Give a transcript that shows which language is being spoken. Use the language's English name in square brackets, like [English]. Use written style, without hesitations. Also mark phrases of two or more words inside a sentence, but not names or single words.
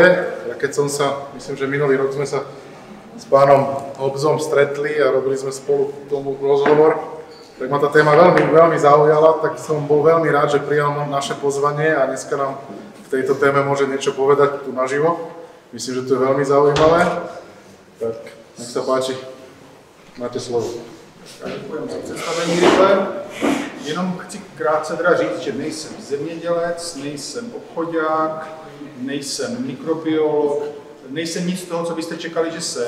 [Slovak] Ja keď som sa, myslím, že minulý rok sme sa s pánom Hobzom stretli a robili sme spolu tomu rozhovor, tak ma tá téma veľmi zaujala, tak som bol veľmi rád, že prijal naše pozvanie a dneska nám v tejto téme môže niečo povedať tu naživo. Myslím, že to je velmi zaujímavé. Tak, nech se páči, máte slovo. [Czech] Děkuji za představení rychle. Jenom chci krátce teda říct, že nejsem zemědělec, nejsem obchodák, nejsem mikrobiolog, nejsem nic z toho, co byste čekali, že jsem.